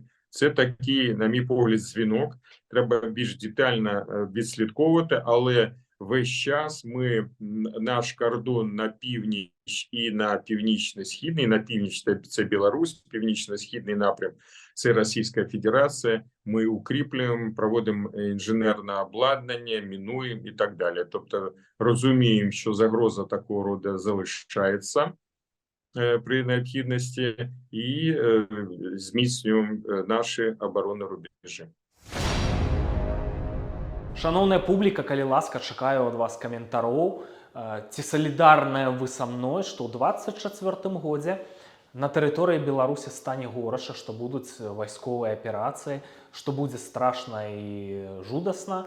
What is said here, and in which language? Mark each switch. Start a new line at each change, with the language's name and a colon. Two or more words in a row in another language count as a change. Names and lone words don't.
Ukrainian: Це такий, на мій погляд, дзвінок. Треба більш детально відслідковувати, але весь час наш кордон на північ і на північно-східний, на північ це Білорусь, північно-східний напрям це Російська Федерація, ми укріплюємо, проводимо інженерне обладнання, мінуємо і так далі. Тобто розуміємо, що загроза такого роду залишається при необхідності і зміцнюємо наші оборонні рубежі.
Belarusian: Шановная публіка, калі ласка, чакаю ад вас каментароў. Ці салідарныя вы са мной, што ў 24 годзе на тэрыторыі Беларусі стане горача, што будуць вайсковыя аперацыі, што будзе страшна і жудасна.